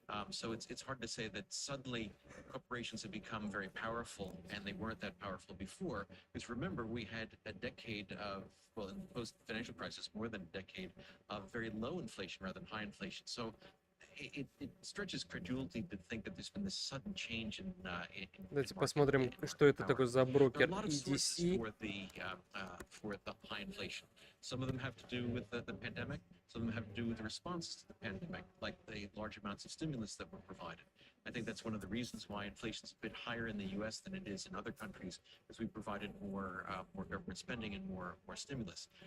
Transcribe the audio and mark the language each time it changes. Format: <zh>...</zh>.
<en>So it's hard to say that suddenly corporations have become very powerful and they weren't that powerful before. Because remember, we had a decade of, well, in the post-financial crisis, more than a decade of very low inflation rather than high inflation. So it stretches credulity to think that there's been this sudden change in</en> <ru>Давайте посмотрим, что это такое за брокер EDC.</ru> <en>For the high inflation. Some of them have to do with the pandemic. Some of them have to do with the responses to the pandemic, like the large amounts of stimulus that were provided. I think that's one of the reasons why inflation is a bit higher in the U.S. than it is in other countries, because we provided more government spending and more stimulus.</en>